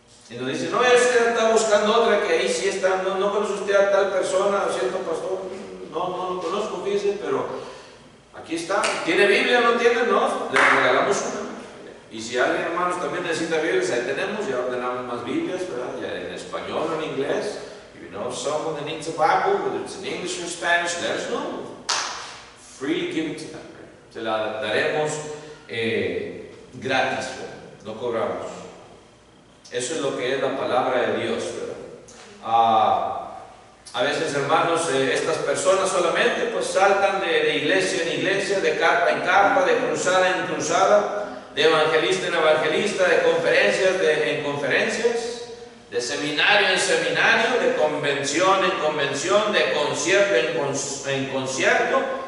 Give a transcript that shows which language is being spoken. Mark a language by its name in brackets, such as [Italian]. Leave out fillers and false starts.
[Spanish] Y nos dice, no, usted está buscando otra que ahí sí está, no conoce usted a tal persona, o cierto pastor, no lo conozco, fíjese, pero aquí está. ¿Tiene Biblia? ¿No tiene? No, le regalamos una. Y si alguien, hermanos, también necesita Biblias, ahí tenemos, ya ordenamos más Biblias, ¿verdad? Ya en español o en inglés. [English] If you know someone that needs a Bible, whether it's in English or Spanish, let us know. Freely give it to them. [Spanish] Se la daremos gratis, ¿verdad? No cobramos. Eso es lo que es la palabra de Dios, ¿verdad? A veces, hermanos, estas personas solamente pues saltan de iglesia en iglesia, de carpa en carpa, de cruzada en cruzada, de evangelista en evangelista, de conferencias en conferencias, de seminario en seminario, de convención en convención, de concierto en concierto.